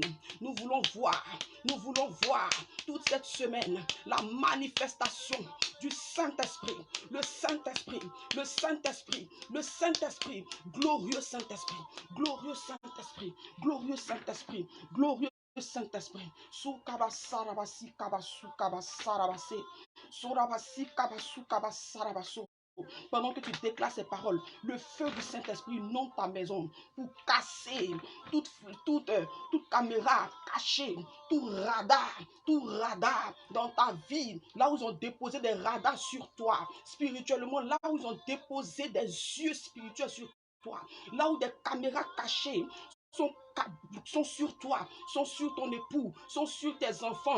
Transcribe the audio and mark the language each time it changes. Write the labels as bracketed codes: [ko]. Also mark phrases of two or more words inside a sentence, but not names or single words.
[fr] Nous voulons voir toute cette semaine la manifestation du Saint-Esprit. Le Saint-Esprit, le Saint-Esprit, le Saint-Esprit. Glorieux Saint-Esprit, glorieux Saint-Esprit, glorieux Saint-Esprit, glorieux Saint-Esprit. Sou kabasarabasi kabasu kabasarabase. Surabasi kabasu kabasarabaso. Pendant que tu déclares ces paroles, le feu du Saint-Esprit inonde ta maison pour casser toute caméra cachée, tout radar dans ta vie, là où ils ont déposé des radars sur toi, spirituellement, là où ils ont déposé des yeux spirituels sur toi, là où des caméras cachées sont sur toi, sont sur ton époux, sont sur tes enfants.